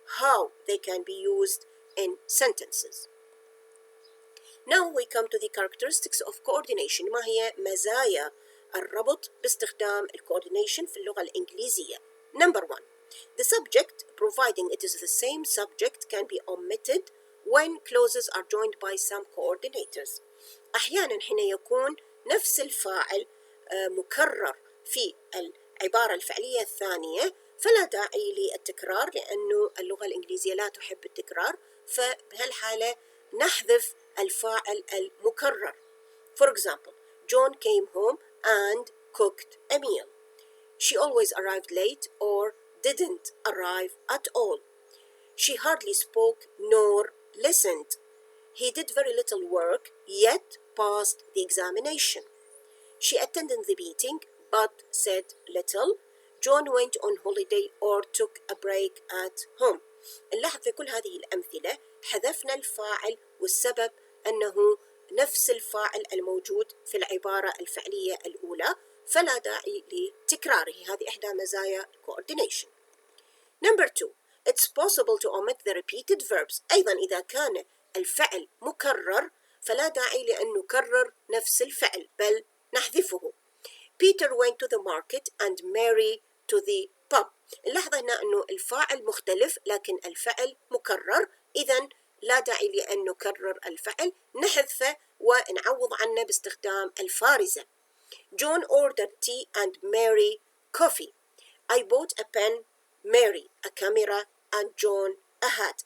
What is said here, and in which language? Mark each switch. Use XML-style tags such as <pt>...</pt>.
<en>how they can be used in sentences. Now we come to the characteristics of coordination.</en> <ar>ما هي مزايا الربط باستخدام coordination في اللغة الإنجليزية؟</ar> <en>Number one, the subject, providing it is the same subject, can be omitted when clauses are joined by some coordinators.</en> <ar>أحيانا حين يكون نفس الفاعل مكرر في العبارة الفعلية الثانية فلا داعي للتكرار لأنه اللغة الإنجليزية لا تحب التكرار، فبهالحالة نحذف الفاعل المكرر.</ar> <en>For example, John came home and cooked a meal. She always arrived late or didn't arrive at all. She hardly spoke nor listened. He did very little work, yet passed the examination. She attended the meeting, but said little. John went on holiday or took a break at home.</en> <ar>نلاحظ في كل هذه الأمثلة حذفنا الفاعل، والسبب أنه نفس الفاعل الموجود في العبارة الفعلية الأولى، فلا داعي لتكراره. هذه إحدى مزايا coordination.</ar> <en>Number two, it's possible to omit the repeated verbs.</en> <ar>أيضا إذا كان الفعل مكرر فلا داعي لأن نكرر نفس الفعل بل نحذفه.</ar> <en>Peter went to the market and Mary to the pub.</en> <ar>نلاحظ هنا أنه الفاعل مختلف لكن الفعل مكرر، إذن لا داعي لأن نكرر الفعل، نحذفه ونعوض عنه باستخدام الفارزة.</ar> <en>John ordered tea and Mary coffee. I bought a pen, Mary a camera and John a hat.</en>